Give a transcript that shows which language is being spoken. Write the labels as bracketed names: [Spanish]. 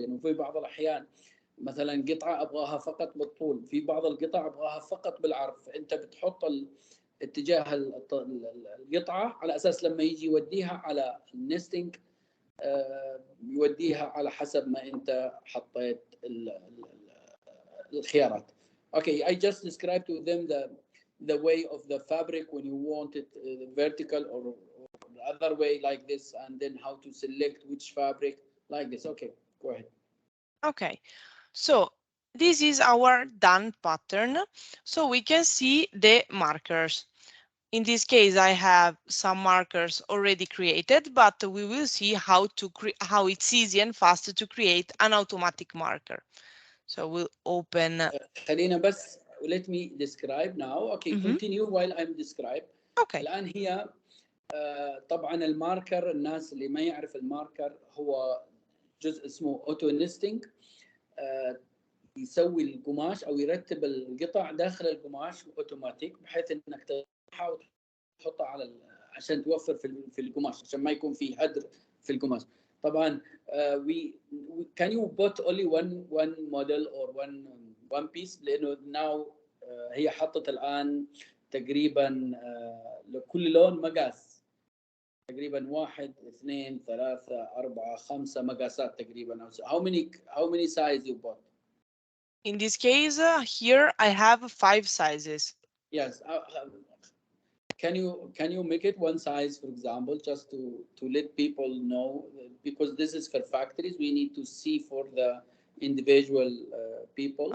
[Arabic] يعني في بعض الأحيان مثلا قطعة أبغاها فقط بالطول في بعض القطع أبغاها فقط بالعرض فأنت بتحط اتجاه القطعة على أساس لما يجي يوديها على النستنج يوديها على حسب ما أنت حطيت الخيارات. [English] Okay, I just described to them the way of the fabric when you want it vertical or the other way like this and then how to select which fabric like this. Okay, go ahead. Okay, so this is our done pattern. So we can see the markers. In this case, I have some markers already created, but we will see how it's easy and fast to create an automatic marker. So we'll open. [Arabic] خلينا بس [English] let me describe now. Okay, continue while I'm describe. Okay. [Arabic] الآن هي طبعا الماركر الناس اللي ما يعرف الماركر هو جزء اسمه اوتو نستنج يسوي القماش او يرتب القطع داخل القماش اوتوماتيك بحيث انك تحاول تحطها على عشان توفر في القماش عشان ما يكون في هدر في القماش. طبعا [English] we can you put only one model or one piece [Arabic] لانه [English] now [Arabic] هي حطت الان تقريبا لكل لون مقاس تقريبا 1 2 3 4 5 مقاسات تقريبا. [English] How many size you bought? In this case, here I have 5 sizes. Yes. Can you make it one size, for example, just to let people know, because this is for factories, we need to see for the individual people.